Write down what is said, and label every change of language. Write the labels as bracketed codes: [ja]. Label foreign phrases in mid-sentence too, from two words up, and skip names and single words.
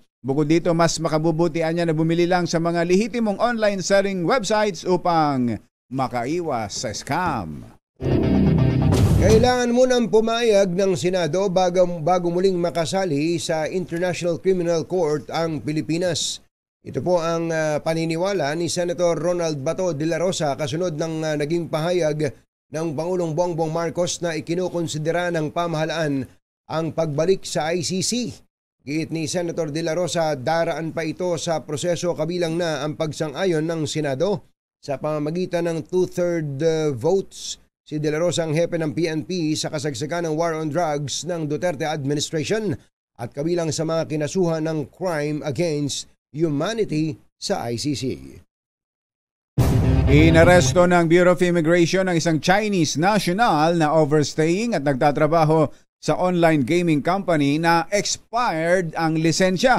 [tl] Bukod dito, mas makabubutian niya na bumili lang sa mga lehitimong [en] online selling websites [tl] upang makaiwas sa scam. Kailangan munang pumayag ng Senado bago muling makasali sa International Criminal Court ang Pilipinas. Ito po ang paniniwala ni Senator Ronald Bato de la Rosa kasunod ng naging pahayag ng Pangulong Bongbong Marcos na ikinukonsidera ng pamahalaan ang pagbalik sa ICC. Giit ni Senator de la Rosa, daraan pa ito sa proseso kabilang na ang pagsang-ayon ng Senado sa pamamagitan ng 2/3 votes. Si de la Rosa ang hepe ng PNP sa kasagsagan ng [en] war on drugs [tl] ng Duterte administration at kabilang sa mga kinasuhan ng [en] crime against humanity [tl] sa ICC. Inaresto ng Bureau of Immigration ang isang [en] Chinese national [tl] na overstaying at nagtatrabaho sa [en] online gaming company [tl] na expired ang lisensya.